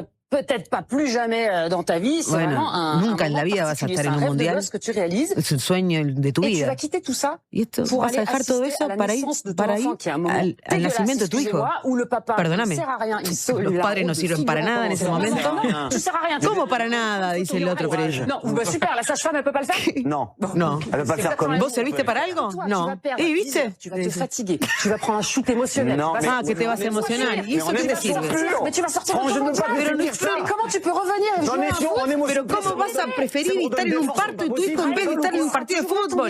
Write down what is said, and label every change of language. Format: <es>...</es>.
<fr>Peut-être pas plus jamais dans ta vie, c'est vraiment</fr> <es>nunca en la vida vas a estar en un mundial. Es un sueño de tu vida. Y esto, vas a dejar todo eso para ir al nacimiento de tu hijo. Perdóname, los padres no sirven para nada en ese momento. ¿Cómo para nada? Dice el otro periodista.</es> <fr>Super, la sage-femme, elle peut pas le faire?</fr> <es>No. ¿Vos serviste para algo? No. ¿Y viste?</es> <fr>Tu vas te fatiguer. Tu vas prendre un shoot émotionnel.</fr> <es>Ah, que te vas a emocionar. ¿Y eso qué te sirve? Pero no. ¿Cómo te puedes revenir? Pero ¿cómo vas a preferir estar en un parto de tu hijo en vez de estar en un partido de fútbol?</es>